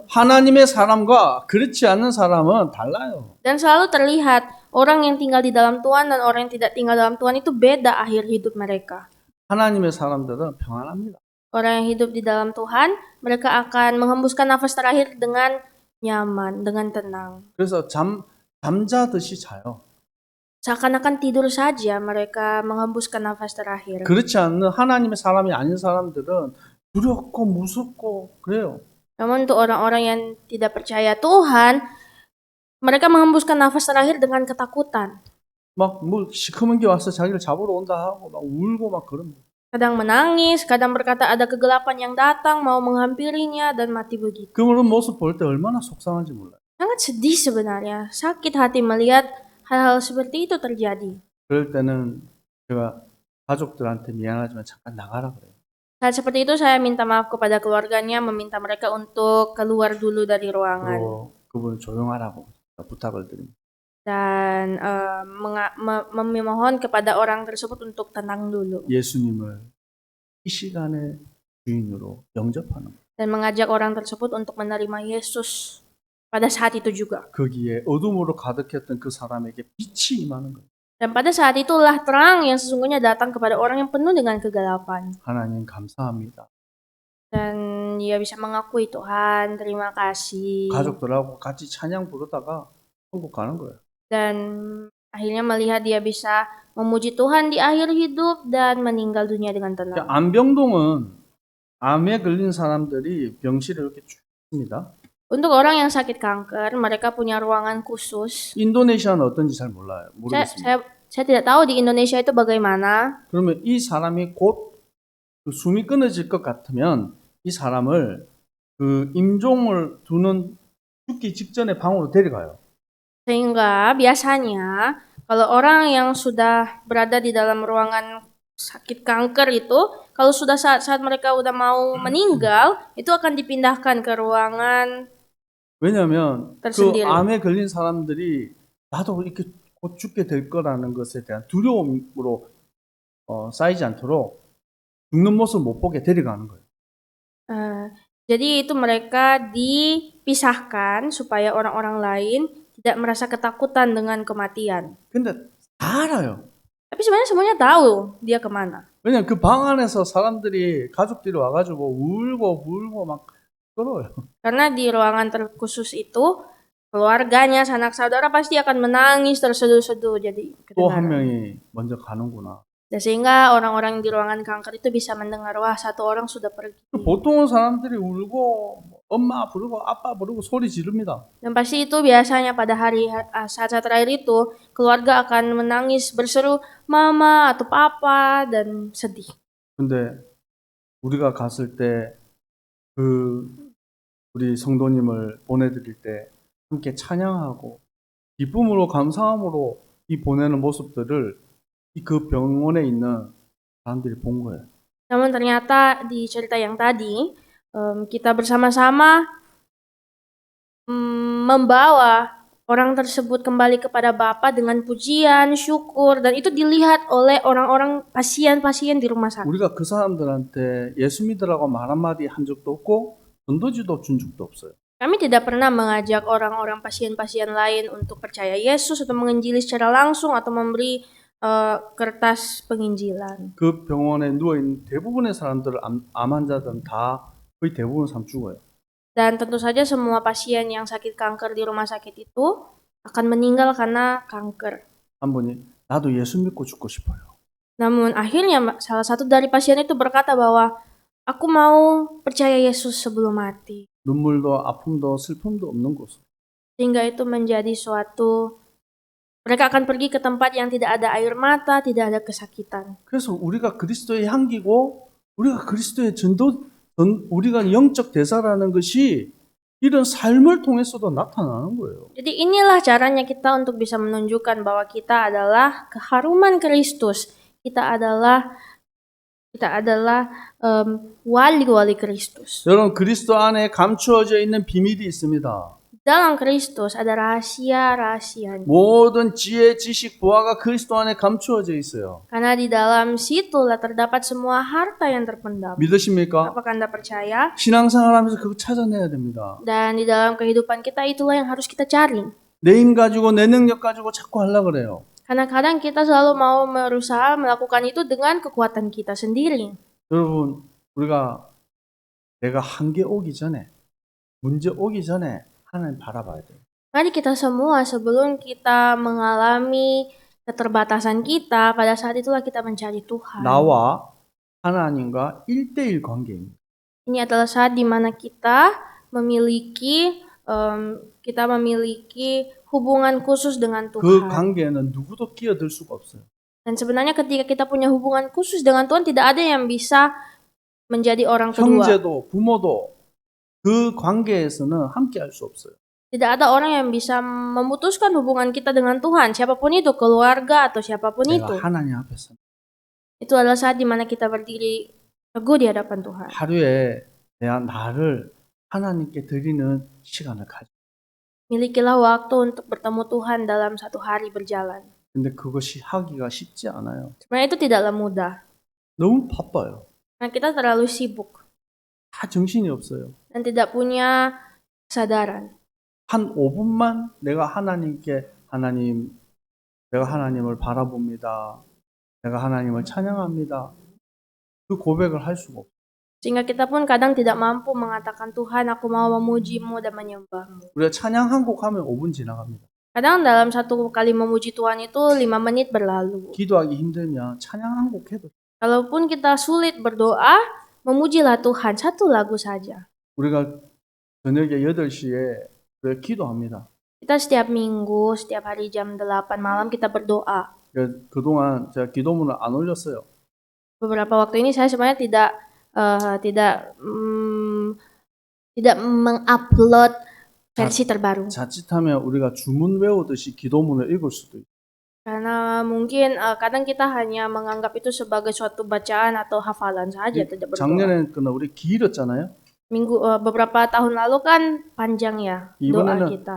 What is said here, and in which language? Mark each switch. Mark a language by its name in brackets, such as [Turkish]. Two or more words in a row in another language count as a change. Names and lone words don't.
[Korean] 하나님의 사람과 그렇지 않는 사람은 달라요. [Indonesian] Dan selalu terlihat orang yang tinggal di dalam Tuhan dan orang yang tidak tinggal dalam Tuhan itu beda akhir hidup mereka. [Korean] 하나님의 사람들은 평안합니다. [Indonesian] Orang yang hidup di dalam Tuhan, mereka akan menghembuskan nafas terakhir dengan nyaman, dengan tenang. [Korean] 그래서 잠자듯이 자요. [Indonesian] Seakan-akan tidur saja mereka menghembuskan nafas terakhir. [Korean] 그렇지 않는 하나님의 사람이 아닌 사람들은 두렵고 무섭고 그래요. [Indonesian] Namun untuk orang-orang yang tidak percaya Tuhan, mereka menghembuskan nafas terakhir dengan ketakutan. [Korean] 막 뭐 시커먼 게 와서 자기를 잡으러 온다 하고 막 울고 막 그럽니다. [Indonesian] Kadang menangis, kadang berkata ada kegelapan yang datang mau menghampirinya dan mati begitu. [Korean] 그런 모습 볼 때 얼마나 속상한지 몰라요. [Indonesian] Sangat sedih sebenarnya, sakit hati melihat hal-hal seperti itu terjadi. [Korean] 그럴 때는 제가 가족들한테 미안하지만 잠깐 나가라 그래요. [Indonesian] Saat seperti itu saya minta maaf kepada keluarganya, meminta mereka untuk keluar dulu dari ruangan. [Korean] 그리고 그분을 조용하라고 부탁을 드립니다. [Indonesian] Dan memohon kepada orang tersebut untuk tenang dulu. [Korean] 예수님을 이 시간에 주인으로 영접하는 거예요. [Indonesian] Dan mengajak orang tersebut untuk menerima Yesus pada saat itu juga. [Korean] 거기에 어둠으로 가득했던 그 사람에게 빛이 임하는 거예요. [Indonesian] Dan pada saat itulah terang yang sesungguhnya datang kepada orang yang penuh dengan kegelapan. [Korean] 하나님 감사합니다. [Indonesian] Dan dia bisa mengakui Tuhan, terima kasih. [Korean] 가족들하고 같이 찬양 부르다가 천국 가는 거예요. [Indonesian] Dan akhirnya melihat dia bisa memuji Tuhan di akhir hidup dan meninggal dunia dengan tenang. [Korean] 안병동은 암에 걸린 사람들이 병실에 이렇게 쭉 있습니다. [Indonesian] Untuk orang yang sakit kanker, mereka punya ruangan khusus. [Korean] 인도네시아는 어떤지 잘 몰라요. 모르겠습니다. [Indonesian] Saya tidak tahu di Indonesia itu bagaimana. [Korean] 그러면 이 사람이 곧 그 숨이 끊어질 것 같으면 이 사람을 그 임종을 두는 죽기 직전에 방으로 데려가요. [Indonesian] Sehingga biasanya kalau orang yang sudah berada di dalam ruangan sakit kanker itu, kalau sudah saat mereka udah mau meninggal, itu akan dipindahkan ke ruangan [Korean] 왜냐하면 그 [Indonesian] tersendiri. [Korean] 암에 걸린 사람들이 나도 이렇게 곧 죽게 될 거라는 것에 대한 두려움으로 쌓이지 않도록 죽는 모습을 못 보게 데려가는 거예요. [Indonesian] Jadi itu mereka dipisahkan supaya orang-orang lain tidak merasa ketakutan dengan kematian. [Korean] 근데 다 알아요. [Indonesian] Tapi sebenarnya semuanya tahu dia kemana. [Korean] 왜냐면 그 방 안에서 사람들이 가족들이 와가지고 울고 막 끌어요. [Indonesian] Karena di ruangan terkhusus itu keluarganya, sanak saudara pasti akan menangis terseduh-seduh. Jadi [Korean] 또 한 [Indonesian] kedengaran. [Korean] 명이 먼저 가는구나. [Indonesian] Dan sehingga orang-orang di ruangan kanker itu bisa mendengar, wah satu orang sudah pergi. [Korean] 보통은 사람들이 울고 엄마 부르고 아빠 부르고 소리 지릅니다. [Indonesian] Dan pasti itu biasanya pada saat-saat terakhir itu keluarga akan menangis berseru mama atau papa dan sedih. [Korean] 근데 우리가 갔을 때 그 우리 성도님을 보내드릴 때 함께 찬양하고 기쁨으로 감사함으로 이 보내는 모습들을 그 병원에 있는 사람들이 본 거예요. [Indonesian] Namun ternyata di cerita yang tadi kita bersama-sama membawa orang tersebut kembali kepada Bapa dengan pujian, syukur, dan itu dilihat oleh orang-orang pasien-pasien di rumah sakit. [Korean] 우리가 그 사람들한테 예수 믿으라고 말 한마디 한 적도 없고 전도지도 준 적도 없어요. [Indonesian] Kami tidak pernah mengajak orang-orang pasien-pasien lain untuk percaya Yesus atau menginjili secara langsung atau memberi kertas penginjilan. [Korean] 그 병원에 누워있는 대부분의 사람들 암 환자들은 다 거의 대부분 사람 죽어요. [Indonesian] Dan tentu saja semua pasien yang sakit kanker di rumah sakit itu akan meninggal karena kanker. [Korean] 한 분이 나도 예수 믿고 죽고 싶어요. [Indonesian] Namun akhirnya salah satu dari pasien itu berkata bahwa aku mau percaya Yesus sebelum mati. [Korean] 눈물도 아픔도 슬픔도 없는 곳. [Indonesian] Sehingga itu menjadi suatu, mereka akan pergi ke tempat yang tidak ada air mata, tidak ada kesakitan. [Korean] 그래서 우리가 그리스도의 향기고 우리가 그리스도의 우리가 영적 대사라는 것이 이런 삶을 통해서도 나타나는 거예요. [Indonesian] Jadi inilah caranya kita untuk bisa menunjukkan bahwa kita adalah keharuman Kristus. Kita adalah Kita adalah wali-wali Kristus. [Korean] 여러분 그리스도 안에 감추어져 있는 비밀이 있습니다. [Indonesian] Dalam Kristus ada rahasia-rahasianya. [Korean] 모든 지혜, 지식, 보화가 그리스도 안에 감추어져 있어요. [Indonesian] Karena di dalam situlah terdapat semua harta yang terpendam. [Korean] 믿으십니까? [Indonesian] Apakah Anda percaya? [Korean] 신앙생활하면서 그거 찾아내야 됩니다. [Indonesian] Dan di dalam kehidupan kita itulah yang harus kita cari. [Korean] 내 힘 가지고 내 능력 가지고 자꾸 하려고 그래요. [Indonesian] Karena kadang kita selalu mau berusaha melakukan itu dengan kekuatan kita sendiri. [Korean] 여러분 우리가 내가 한계 오기 전에 문제 오기 전에 하나님 바라봐야 돼요. [Indonesian] Mari kita semua sebelum kita mengalami keterbatasan kita, pada saat itulah kita mencari Tuhan. [Korean] 나와 하나님과 1대1 관계입니다. [Indonesian] Ini adalah saat di mana kita memiliki hubungan khusus dengan [Korean] 그 [Indonesian] Tuhan. [Korean] 관계에는 누구도 끼어들 수가 없어요. [Indonesian] Dan sebenarnya ketika kita punya hubungan khusus dengan Tuhan, tidak ada yang bisa menjadi orang kedua. [Korean] 형제도 부모도 그 관계에서는 함께 할 수 없어요. [Indonesian] Tidak ada orang yang bisa memutuskan hubungan kita dengan Tuhan, siapapun itu, keluarga atau siapapun itu. [Korean] 내가 하나님 앞에서 [Indonesian] Itu adalah saat di mana kita berdiri teguh di hadapan Tuhan. [Korean] 하루에 내가 나를 하나님께 드리는 시간을 가져. [Indonesian] Milikilah waktu untuk bertemu Tuhan dalam satu hari berjalan. [Korean] 근데 그것이 하기가 쉽지 않아요. [Indonesian] Sebenarnya itu tidaklah mudah. [Korean] 너무 바빠요. [Indonesian] Karena kita terlalu sibuk [Korean] 다 정신이 없어요. [Indonesian] dan tidak punya kesadaran. [Korean] 한 5분만 내가 하나님께 내가 하나님을 바라봅니다. 내가 하나님을 찬양합니다. 그 고백을 할 수가 없어요. [Indonesian] Sehingga kita pun kadang tidak mampu mengatakan, Tuhan, aku mau memuji-Mu dan menyembah-Mu. [Korean] 우리가 찬양 한 곡 하면 5분 지나갑니다. [Indonesian] Kadang dalam satu kali memuji Tuhan itu 5 menit berlalu. [Korean] 기도하기 힘들면 찬양 한 곡 해도 [Indonesian] Kalaupun kita sulit berdoa, memujilah Tuhan satu lagu saja. [Korean] 우리가 저녁에 8시에 우리가 기도합니다. [Indonesian] Kita setiap minggu, setiap hari jam 8 malam kita berdoa. [Korean] 그동안 제가 기도문을 안 올렸어요. [Indonesian] Beberapa waktu ini saya sebenarnya tidak mengupload versi terbaru. [Korean] 자칫하면 우리가 주문 외우듯이 기도문을 읽을 수도 있어요. [Indonesian] Karena mungkin kadang kita hanya menganggap itu sebagai suatu bacaan atau hafalan saja, tidak berdoa. [Korean] 작년에는 우리 길었잖아요. [Indonesian] Beberapa tahun lalu kan panjang ya doa [Korean] 이번에는 [Indonesian] kita